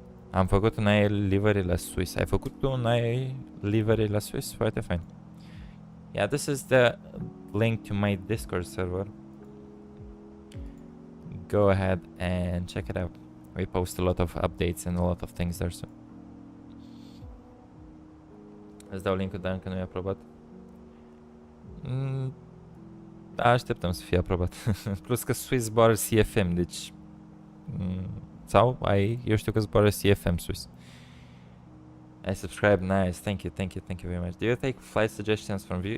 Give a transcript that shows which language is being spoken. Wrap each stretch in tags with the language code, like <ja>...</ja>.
<ro>Am făcut un air livery la Swiss. Ai făcut un air livery la Swiss? Foarte fain.</ro> <en>Yeah, this is the link to my Discord server. Go ahead and check it out. We post a lot of updates and a lot of things there, so.</en> <ro>Îți dau link-ul, dar încă nu e aprobat. Da, așteptăm să fie aprobat. Plus că Swiss zboară CFM, deci... sau eu știu că zboară CFM Swiss.</ro> <en>I subscribe, nice, thank you very much. Do you take flight suggestions from view?</en>